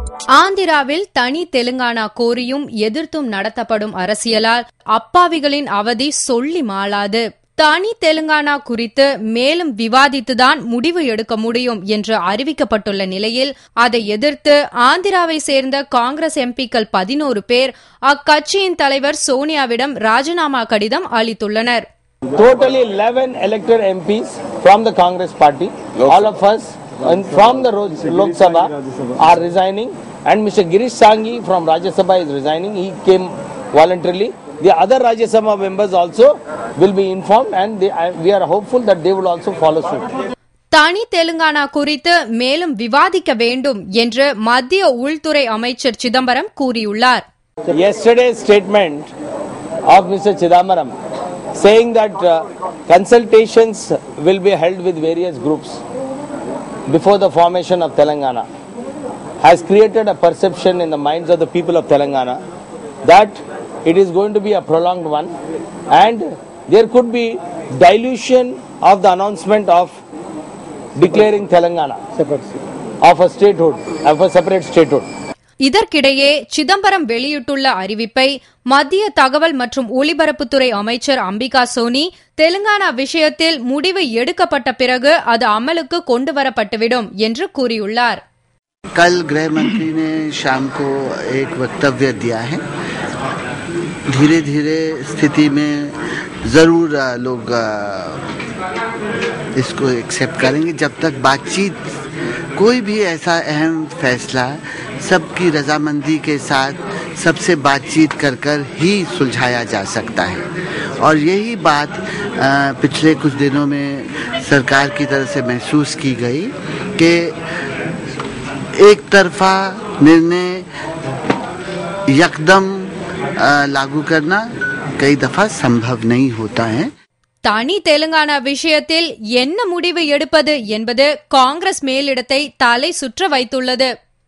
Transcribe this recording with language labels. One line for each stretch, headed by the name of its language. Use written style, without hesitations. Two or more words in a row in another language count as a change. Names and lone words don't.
Tamil: ஆந்திராவில் தனி தெலுங்கானா கோரியும் எதிர்த்தும் நடத்தப்படும் அரசியலால் அப்பாவிகளின் அவதி சொல்லி மாளாது. தனி தெலுங்கானா குறித்து மேலும் விவாதித்துதான் முடிவு எடுக்க முடியும் என்று அறிவிக்கப்பட்டுள்ள நிலையில் அதை எதிர்த்து ஆந்திராவை சேர்ந்த காங்கிரஸ் எம்பிக்கள் 11 பேர் அக்கட்சியின் தலைவர் சோனியாவிடம் ராஜினாமா கடிதம் அளித்துள்ளனர்.
English: Totally 11 elected MPs from the Congress party, all of us and from the Lok Sabha are resigning, and Mr. Girish Sanghi from Rajya Sabha is resigning. He came voluntarily. The other Rajya Sabha members also will be informed, and we are hopeful that they will also follow suit.
Tamil: தனி தெலுங்கானா குறித்து மேலும் விவாதிக்க வேண்டும் என்று மத்திய உள்துறை அமைச்சர் சிதம்பரம் கூறியுள்ளார்.
English: Yesterday's statement of Mr. Chidambaram saying that consultations will be held with various groups before the formation of Telangana has created a perception in the minds of the people of Telangana that it is going to be a prolonged one, and there could be dilution of the announcement of declaring Telangana of a statehood, of a separate statehood.
Tamil: இதற்கிடையே சிதம்பரம் வெளியிட்டுள்ள அறிவிப்பை மத்திய தகவல் மற்றும் ஒலிபரப்புத்துறை அமைச்சர் அம்பிகா சோனி தெலுங்கானா விஷயத்தில் முடிவு எடுக்கப்பட்ட பிறகு அது அமலுக்கு கொண்டுவரப்பட்டுவிடும் என்று கூறியுள்ளார்.
Hindi: कल गृह मंत्री ने शाम को एक वक्तव्य दिया है. धीरे धीरे स्थिति में जरूर लोग इसको एक्सेप्ट करेंगे. जब तक बातचीत, कोई भी ऐसा अहम फैसला सबकी रजामंदी के साथ सबसे बातचीत कर कर ही सुलझाया जा सकता है. और यही बात पिछले कुछ दिनों में सरकार की तरफ से महसूस की गई कि एक तरफा निर्णय यकदम लागू करना कई दफा संभव नहीं होता है.
Tamil: தனி தெலுங்கானா விஷயத்தில் என்ன முடிவு எடுப்பது என்பது காங்கிரஸ் மேலிடத்தை தலை சுற்ற வைத்துள்ளது.